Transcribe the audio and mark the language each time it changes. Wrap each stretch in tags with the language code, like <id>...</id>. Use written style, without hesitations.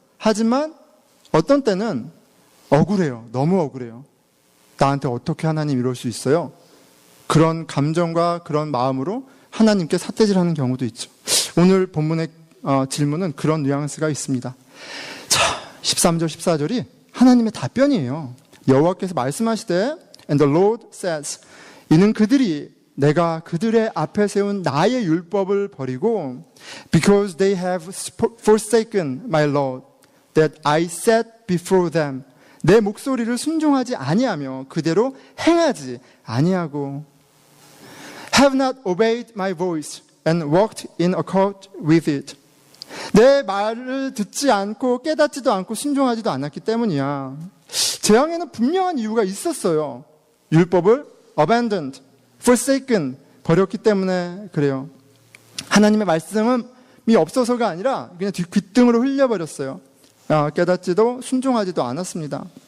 <ko>하지만 어떤 때는 억울해요. 너무 억울해요. 나한테 어떻게 하나님 이럴 수 있어요? 그런 감정과 그런 마음으로 하나님께 삿대질하는 경우도 있죠. 오늘 본문의 질문은 그런 뉘앙스가 있습니다. 자, 13절 14절이 하나님의 답변이에요. 여호와께서 말씀하시되</ko> <en>And the Lord says,</en> <ko>이는 그들이 내가 그들의 앞에 세운 나의 율법을 버리고</ko> <en>Because they have forsaken my law that I set before them,</en> <ko>내 목소리를 순종하지 아니하며 그대로 행하지 아니하고</ko> <en>Have not obeyed my voice and walked in accord with it.</en> <ko>내 말을 듣지 않고 깨닫지도 않고 순종하지도 않았기 때문이야. 재앙에는 분명한 이유가 있었어요. 율법을</ko> <en>abandoned, forsaken,</en> <ko>버렸기 때문에 그래요. 하나님의 말씀은 없어서가 아니라 그냥 귓등으로 흘려버렸어요. 깨닫지도 순종하지도 않았습니다.</ko>